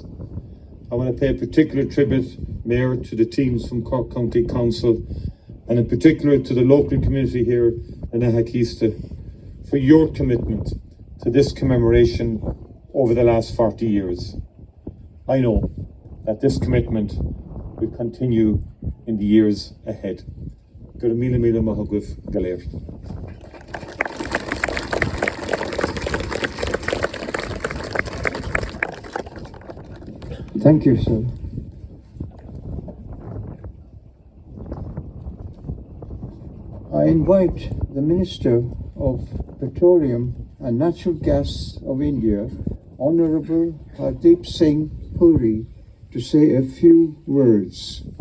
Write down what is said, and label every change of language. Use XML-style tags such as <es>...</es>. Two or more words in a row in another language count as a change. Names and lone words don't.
<en>I want to pay a particular tribute, Mayor, to the teams from Cork County Council, and in particular to the local community here in Ahakista, for your commitment to this commemoration over the last 40 years. I know that this commitment will continue in the years ahead.</en> <ga>Gur míle míle maith agah go léir.</ga> <en>Thank you, sir. I invite the Minister of Petroleum and Natural Gas of India, Honorable Hardeep Singh Puri, to say a few words.</en>